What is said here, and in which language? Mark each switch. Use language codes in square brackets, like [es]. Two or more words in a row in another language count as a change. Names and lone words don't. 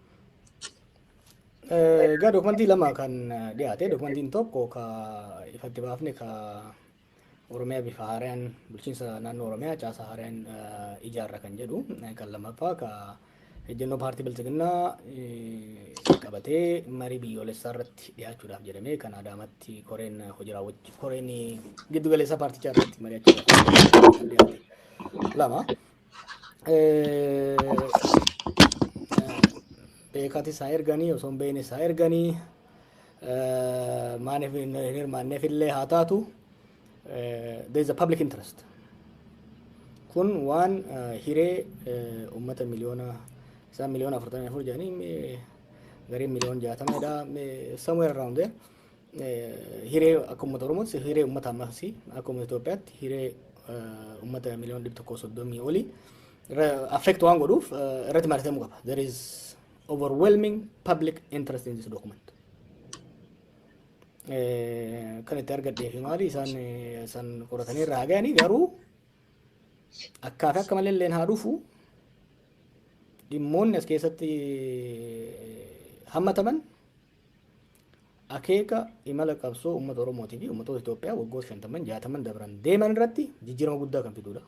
[om] Egaa dookumentii lama kan dhiyaate dookumentiin tokko ka ifatti baafne ka Oromiyaa bifa haaraan bulchiinsa naannoo Oromiyaa caasaa haaraan ijaarra kan jedhu kan lammaffaa ka ejjennoo paartii bilchiginnaa qabatee marii biyyoolessaa irratti dhiyaachuudhaaf jedhamee kan Adaamatti koreen hojii raawwachuu koreen giddu galeessaa paartichaa irratti mari'achuudhaaf dhiyaate lama. Beekati isaa erganii osoo hin beekne isaa erganii maaniif hin hirmaanneef illee haa taatu [en] there is a public interest. [om] Kun waan hiree uummata miliyoona 44 jedhanii garii miliyoona 60dha [en] somewhere around there [om] hiree akka uummata Oromootti hiree uummata ammasii akka uummata Itoophiyaatti hiree uummata miliyoona 130 olii affect waan godhuuf irratti mari'atamuu qaba. [en] There is overwhelming public interest in this document. [om] Kan itti argadhee fi maali isaan qoratanii irraa hagayanii garuu akkaataa akka malee illeen haa dhufu dhimmoonni as keessatti hammataman akeeka imala qabsoo uummata Oromootii fi uummatoota Itoophiyaa waggoota 50-60 dabran deeman irratti jijjiirama guddaa kan fidudha.